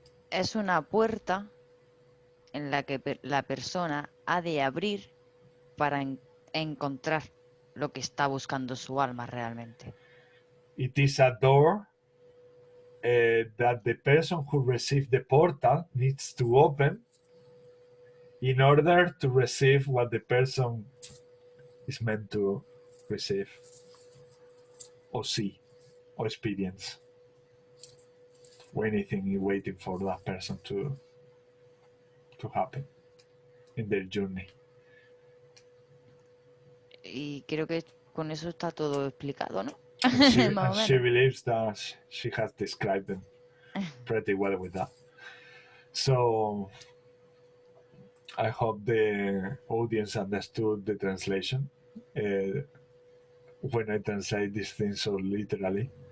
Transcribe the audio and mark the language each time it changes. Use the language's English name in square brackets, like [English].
[Spanish] Es una puerta en la que la persona ha de abrir para encontrar lo que está buscando su alma realmente. [English] It is a door that the person who received the portal needs to open in order to receive what the person is meant to receive or see or experience. Or anything you're waiting for that person to happen in their journey. [Spanish] Y creo que con eso está todo explicado, ¿no? [English] She believes that she has described them pretty well with that. So I hope the audience understood the translation when I translate these things so literally.